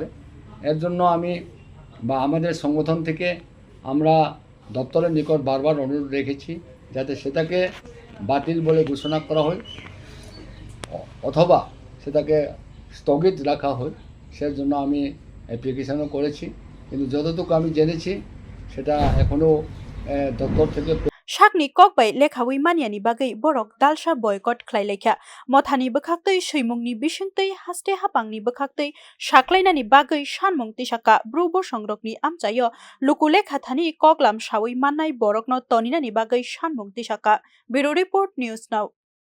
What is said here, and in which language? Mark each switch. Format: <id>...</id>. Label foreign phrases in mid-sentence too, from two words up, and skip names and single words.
<bn>এর জন্য আমি বা আমাদের সংগঠন থেকে আমরা দপ্তরের নিকট বারবার অনুরোধ রেখেছি যাতে সেটাকে বাতিল বলে ঘোষণা করা হয় অথবা সেটাকে স্থগিত রাখা হয়। সেজন্য আমি অ্যাপ্লিকেশনও করেছি, কিন্তু যতটুকু আমি জেনেছি সেটা এখনো দপ্তর থেকে</bn> <trp>sakni kok bai lekhawi maniani bagui borok dalsa boycott khlailaikha mothani bwkhaktwi suimungni bisingtwi haste hapangni bwkhaktwi saklainani bagui sanmung tisakha Bru Bosongrok.Ni amchaio luku lekha thani koklam sawi mannai borokno toninani bagui sanmung tisakha</trp> <en>Bureau Report News Now।</en>